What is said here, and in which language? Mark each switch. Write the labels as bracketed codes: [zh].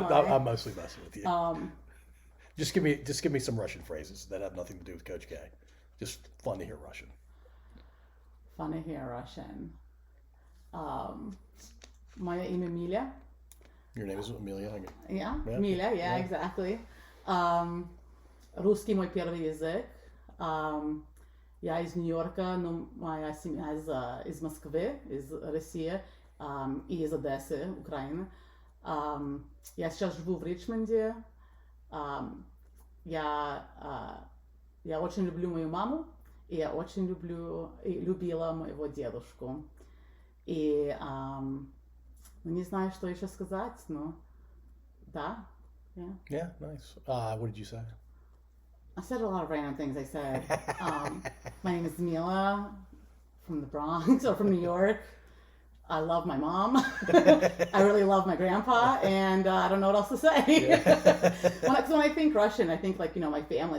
[en] I'm mostly messing with you. Just give me some Russian phrases that have nothing to do with Coach K. Just fun to hear Russian. Fun to hear Russian. [ru] Моя имя Миля. [en] Your name is Amelia. Yeah, Yeah. Миля, yeah, exactly. [ru] Русский мой первый язык. Я из Нью-Йорка, но моя семья из Москвы, из России и из Одессы, Украины. Я сейчас живу в Ричмонде. Я очень люблю мою маму, и я очень любила моего дедушку. И не знаю, что еще сказать, но да. [en] Yeah, nice. What did you say? I said a lot of random things. I said, my name is Mila from the Bronx or from New York. I love my mom. I really love my grandpa, and I don't know what else to say. Yeah. when I think Russian, I think like, my family.